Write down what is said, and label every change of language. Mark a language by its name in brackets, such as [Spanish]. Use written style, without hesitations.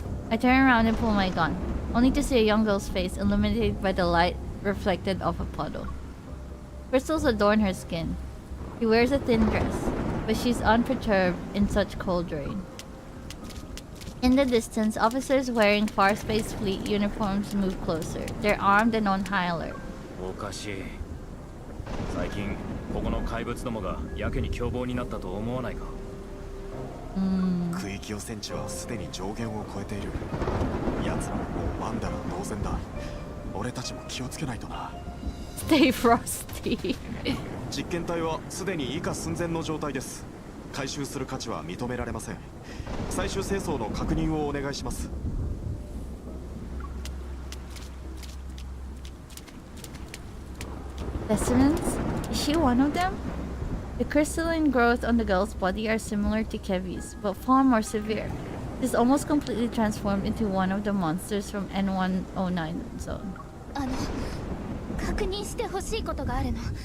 [English] I turn around and pull my gun, only to see a young girl's face illuminated by the light reflected off a puddle. Crystals adorn her skin. She wears a thin dress, but she's unperturbed in such cold rain. In the distance, officers wearing Far Space Fleet uniforms move closer. They're armed and on high alert. [Japanese] おかしい。最近ここの怪物どもがやけに凶暴になったと思わないか。区域汚染値はすでに上限を超えている。奴らももうワンダラ同然だ。俺たちも気をつけないとな。 [English] Stay frosty. [Japanese] 実験体はすでに以下寸前の状態です。回収する価値は認められません。最終清掃の確認をお願いします。 [English] Specimens? Is she one of them? The crystalline growth on the girl's body are similar to Kevi's, but far more severe. She's almost completely transformed into one of the monsters from N109 zone. [Japanese] 確認してほしいことがあるの。